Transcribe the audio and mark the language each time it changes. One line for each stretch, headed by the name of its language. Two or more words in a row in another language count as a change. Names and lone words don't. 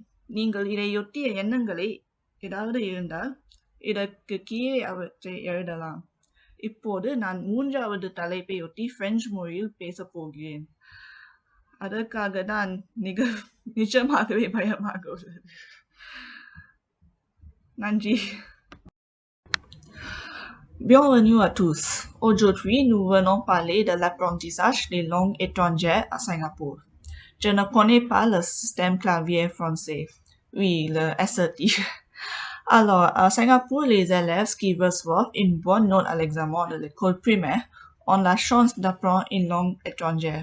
Tamil: நீங்கள் இதையொட்டிய எண்ணங்களை ஏதாவது இருந்தால் இதற்கு கீழே அவற்றை எழுதலாம். இப்போது நான் 3வது தலைப்பையொட்டி பிரெஞ்சு மொழியில் பேசப் போகிறேன். அதற்காக தான் நிஜமாகவே பயமாக உள்ளது. நன்றி.
French: Bienvenue à tous. Aujourd'hui, nous venons parler de l'apprentissage des langues étrangères à Singapour. Je ne connais pas le système clavier français. Oui, le SAT. Alors, à Singapour, les élèves qui reçoivent une bonne note à l'examen de l'école primaire ont la chance d'apprendre une langue étrangère.